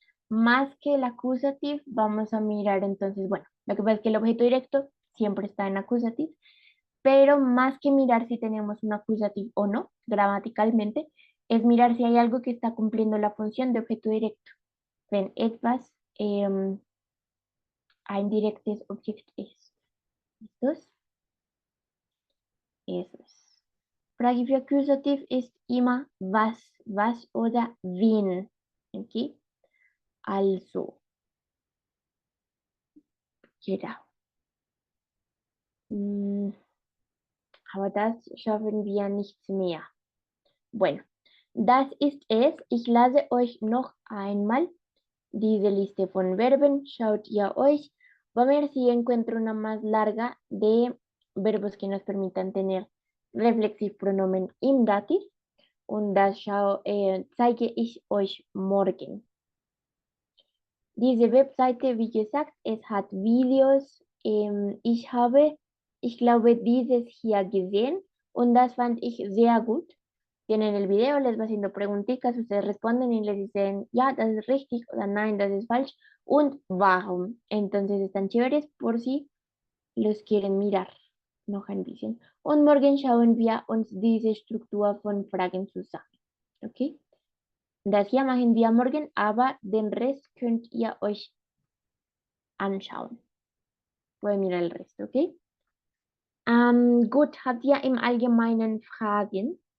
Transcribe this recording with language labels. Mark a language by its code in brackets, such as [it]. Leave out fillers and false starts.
[es] Más que el acusativo, vamos a mirar entonces, bueno, lo que pasa es que el objeto directo siempre está en acusativo, pero más que mirar si tenemos un acusativo o no, gramaticalmente, es mirar si hay algo que está cumpliendo la función de objeto directo. [de] Wenn etwas ein direktes Objekt ist. [es] ¿Listos? Eso es. [de] Frage für Akkusativ ist immer was oder wen. Okay? Also, genau. Aber das schaffen wir nicht mehr. Bueno, das ist es. Ich lasse euch noch einmal diese Liste von Verben. Schaut ihr euch. [es] Voy a ver si encuentro una más larga de verbos que nos permitan tener Reflexivpronomen im Dativ. [de] Und das zeige ich euch morgen. Diese Webseite, wie gesagt, es hat Videos. Ich glaube, dieses hier gesehen und das fand ich sehr gut. [es] Tienen el video, les va haciendo preguntitas, ustedes responden y les dicen, [de] ja, das ist richtig oder nein, das ist falsch und warum. [es] Entonces están chéveres por si los quieren mirar [de] noch ein bisschen. Und morgen schauen wir uns diese Struktur von Fragen zusammen. Okay? Das hier machen wir morgen, aber den Rest könnt ihr euch anschauen. [es] Pueden mirar el resto, okay? [de] Gut, habt ihr im Allgemeinen Fragen?